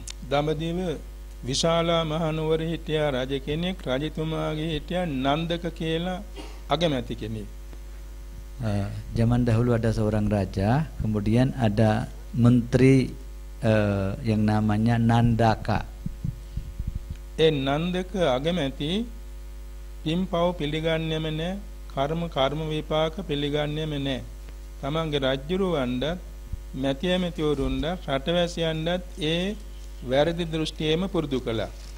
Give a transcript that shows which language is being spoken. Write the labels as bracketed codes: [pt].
[si] දඹදිව විශාලා මහනුවර හිටියා රජ කෙනෙක්. රජතුමාගේ හිටියා නන්දක කියලා අගමැති කෙනෙක්. [id] Zaman dahulu ada seorang raja, kemudian ada menteri yang namanya Nandaka. [si] ඒ නන්දක අගමැති පින්පව් පිළිගන්නේම නැහැ, කර්ම විපාක පිළිගන්නේම නැහැ. තමන්ගේ රජුරවණ්ඩත් මැතිවරුන්ට රටවැසියන්ටත් ඒ වැරදි දෘෂ්ටියම පුරුදු කළා.